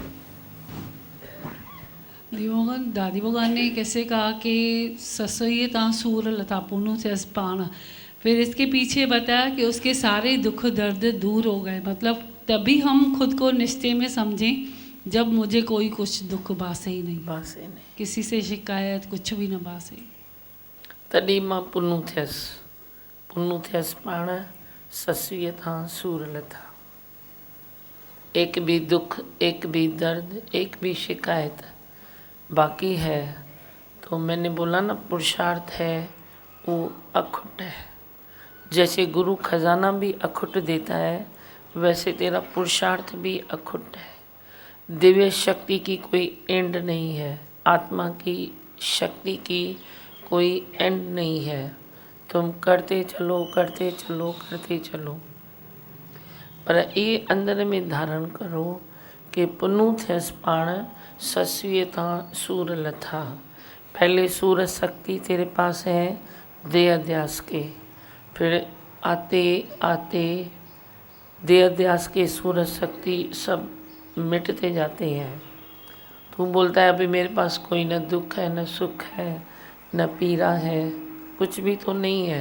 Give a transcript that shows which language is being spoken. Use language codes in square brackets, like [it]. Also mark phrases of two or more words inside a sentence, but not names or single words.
[hi] दादी भगवान ने कैसे कहा कि [sd] ससुई ता सूर लता पुनु से पाण, [hi] फिर इसके पीछे बताया कि उसके सारे दुख दर्द दूर हो गए। मतलब तभी हम खुद को निश्चय में समझें जब मुझे कोई कुछ दुख बासे ही नहीं, किसी से शिकायत कुछ भी न बासे। [sd] तॾहिं मां पुनु थियसि पाण ससुईअ तां सूर लथा। [hi] एक भी दुख, एक भी दर्द, एक भी शिकायत बाकी है तो मैंने बोला ना, पुरुषार्थ है वो अखुट है। जैसे गुरु खजाना भी अखुट देता है, वैसे तेरा पुरुषार्थ भी अखुट है। दिव्य शक्ति की कोई एंड नहीं है, आत्मा की शक्ति की कोई एंड नहीं है। तुम करते चलो करते चलो करते चलो, पर ये अंदर में धारण करो कि [sd] पुनु थियसि पाण ससुईअ तां सूर लथा। [hi] पहले सूर शक्ति तेरे पास है देह अध्यास के, फिर आते आते देह अध्यास के सूर शक्ति सब मिटते जाते हैं। तू बोलता है अभी मेरे पास कोई न दुख है, न सुख है, न पीड़ा है, कुछ भी तो नहीं है।